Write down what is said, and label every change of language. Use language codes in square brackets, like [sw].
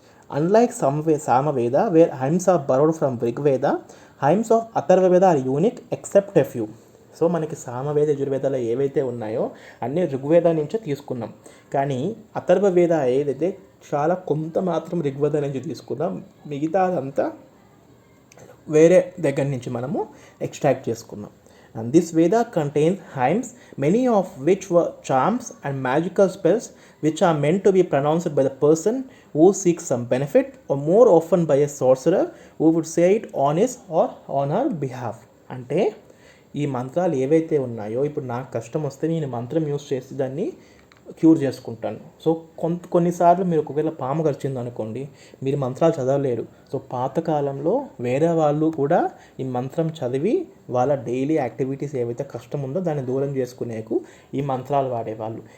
[en] Unlike Samaveda where hymns are borrowed from Rigveda, hymns of Atharva Veda are unique except a few. [te] So మనకి సామవేద, యజుర్వేదాలు ఏవైతే ఉన్నాయో అన్నీ ఋగ్వేద నుంచే తీసుకున్నాం. కానీ అథర్వ వేద ఏదైతే చాలా కొంత మాత్రం ఋగ్వేద నుంచి తీసుకున్నాం, మిగతాదంతా వేరే దగ్గర నుంచి మనము ఎక్స్ట్రాక్ట్ చేసుకున్నాం. [en] And this Veda contains hymns, many of which were charms and magical spells which are meant to be pronounced by the person who seeks some benefit, or more often by a sorcerer who would say it on his or on her behalf. [te] అంటే ఈ మంత్రాలు ఏవైతే ఉన్నాయో, ఇప్పుడు నాకు కష్టం వస్తే నేను మంత్రం యూస్ చేసి దాన్ని క్యూర్ చేసుకుంటాను. సో కొన్నిసార్లు మీరు ఒకవేళ పాము కరిచింది అనుకోండి, మీరు మంత్రాలు చదవలేరు. సో పాతకాలంలో వేరే వాళ్ళు కూడా ఈ మంత్రం చదివి వాళ్ళ డైలీ యాక్టివిటీస్ ఏవైతే కష్టం ఉందో దాన్ని దూరం చేసుకునేకు ఈ మంత్రాలు వాడేవాళ్ళు.